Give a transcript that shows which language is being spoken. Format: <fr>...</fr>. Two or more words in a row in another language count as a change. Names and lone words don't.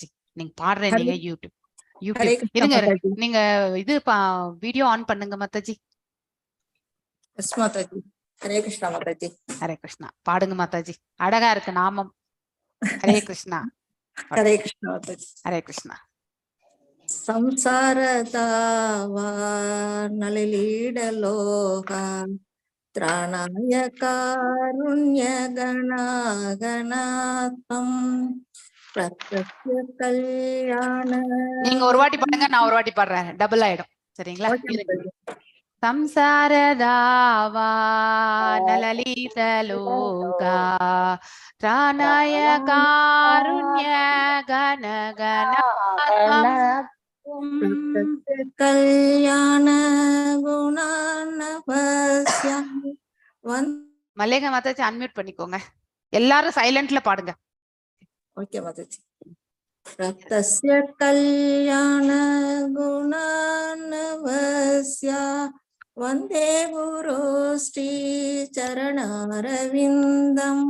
<ta>நீங்க பாடுறேன், நீங்க யூடியூப் இருங்க, நீங்க இது வீடியோ ஆன் பண்ணுங்க மாதாஜி. எஸ் மாதாஜி. ஹரே கிருஷ்ணா மாதாஜி. ஹரே கிருஷ்ணா பாடுங்க மாதாஜி, அழகா இருக்கு நாமம். ஹரே கிருஷ்ணா. ஹரே கிருஷ்ணா மாதாஜி. ஹரே கிருஷ்ணா.</ta> <sa>संसारदावा नलिलीडलोह त्राणाय कारुण्य गणागणात्मं प्रत्यक्ष कल्याण.</sa> <ta>நீங்க ஒரு வாட்டி பாடுங்க, நான் ஒரு வாட்டி பாடுறேன், டபுள் ஆயிடும். சரிங்களா?</ta> <sa>संसारदावा नललितलोका त्राणाय कारुण्य गणगणात्मं कल्याण गुणार्णवस्य.</sa> <ta>மல்லிகா மாதாஜி அன்மியூட் பண்ணிக்கோங்க, எல்லாரும் சைலண்ட்ல பாடுங்க. ஓகே மாதாஜி.</ta> <sa>रक्तस्य कल्याण गुणार्णवस्य वन्दे गुरु श्री चरणारविन्दम्.</sa>